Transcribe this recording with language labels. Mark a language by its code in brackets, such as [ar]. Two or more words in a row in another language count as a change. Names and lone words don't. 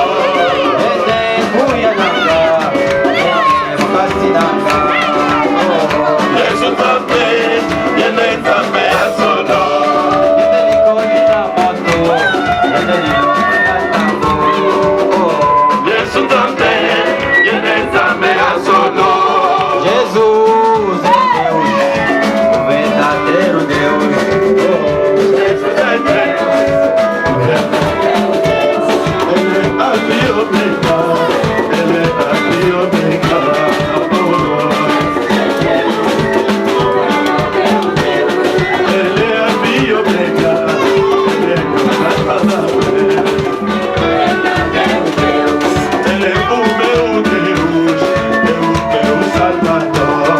[ln] Yende kuya nanga, Yende makasi nanga. Yesu Nzambe, Ele Nzambe ya solo. Yende likoni na moto, Yende likoni na tango. Yesu Nzambe, Ele Nzambe ya solo. [pt] Jesus é Deus, o verdadeiro Deus. Jesus é Deus, o verdadeiro Deus. Ele é Alfa e Ômega, Ele é Alfa e Ômega. Ele é Alfa e Ômega, Ele é Ele é o meu Deus, é o meu Salvador.